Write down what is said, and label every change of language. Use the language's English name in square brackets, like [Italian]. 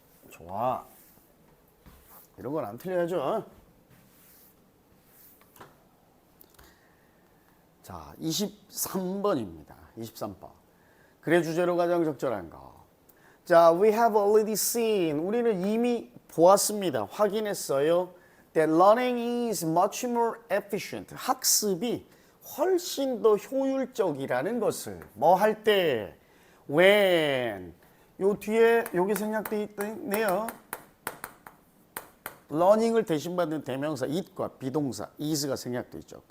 [Korean] 좋아. 이런 건 안 틀려야죠. 자, 23번입니다. 23번. 글의 주제로 가장 적절한 거. [English] 자, we have already seen. [Korean] 우리는 이미 보았습니다. 확인했어요. [English] That learning is much more efficient. [Korean] 학습이 훨씬 더 효율적이라는 것을 뭐 할 때? [English] when. [Korean] 요 뒤에 여기 생략되어 있네요. learning을 대신받는 대명사 it과 비동사 is가 생략되어 있죠.